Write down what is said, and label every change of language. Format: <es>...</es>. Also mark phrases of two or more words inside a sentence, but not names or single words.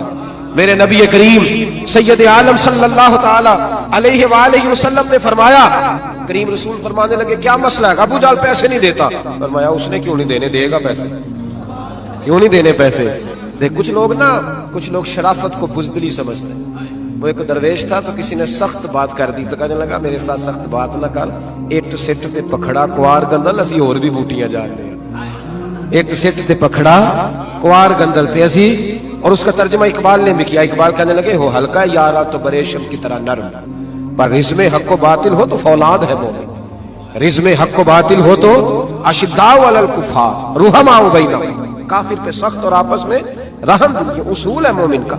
<ur>میرے نبی کریم سید عالم</ur> <ar>صلی اللہ تعالی علیہ وآلہ وسلم</ar> <ur>نے فرمایا، کریم رسول فرمانے لگے کیا مسئلہ ہے؟ ابو جہل پیسے نہیں دیتا۔ فرمایا اس نے کیوں نہیں دینے، دے گا پیسے، کیوں نہیں دینے پیسے؟ دیکھ کچھ لوگ شرافت کو بزدلی سمجھتے ہیں۔ وہ ایک درویش تھا تو کسی نے سخت بات کر دی تو کہنے لگا میرے ساتھ سخت بات نہ کر،</ur> <pa>اٹ سٹ تے پکھڑا کوار گندل اسی</pa> <ur>اور بھی بوٹیاں جانتے ہیں۔</ur> <pa>اٹ سٹ تے پکھڑا کوار گندل تے اسی،</pa> <ur>اور اس کا ترجمہ اقبال نے بھی کیا۔ اقبال کہنے لگے ہو ہلکا یارا تو بریشم کی طرح نرم، پر رزم حق و باطل ہو تو فولاد ہے مومن۔ رزم حق و باطل ہو تو</ur> <ar>اشداء علی الکفار رحماء بینہم،</ar> <ur>کافر پہ سخت اور آپس میں رحم، یہ اصول ہے مومن کا۔</ur>